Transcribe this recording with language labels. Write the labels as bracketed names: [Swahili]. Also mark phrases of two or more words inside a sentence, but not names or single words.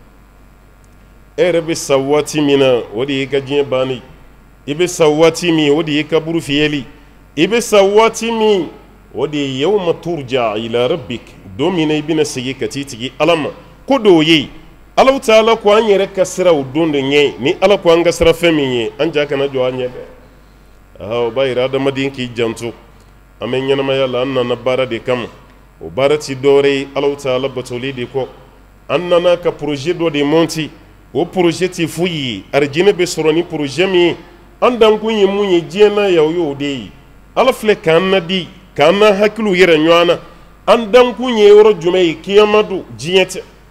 [Bambara] e yɛrɛ bɛ sa waati min na o de y'i ka diɲɛ banni i bɛ sa waati min o de y'i ka buru fiyɛli i bɛ sa waati min o de ye [Arabic] يوما ترجع إلى ربك [Bambara] don min na i bɛna segin ka t'i tigi ala ma ko dɔw ye alaw taala ko an yɛrɛ ka sira o don de ɲɛ ni ala ko an ka sira fɛn min ye an ja kana jɔ an ɲɛ dɛ o b'a yira adamaden k'i janto an bɛ ɲɛnamaya la an nana baara de kama o baara ti dɔwɛrɛ ye alaw taala batoli de kɔ an nana ka projet dɔ de monti o projet ti foyi ye arijinɛ bɛ sɔrɔ ni projet min ye an dankun ye mun ye diɲɛ na ya o y'o de ye ala filɛ k'an nadi k'an na hakiliw yɛrɛ ɲɔgɔn na an dankun ye yɔrɔ jumɛn ye kiyama don diɲɛ tɛ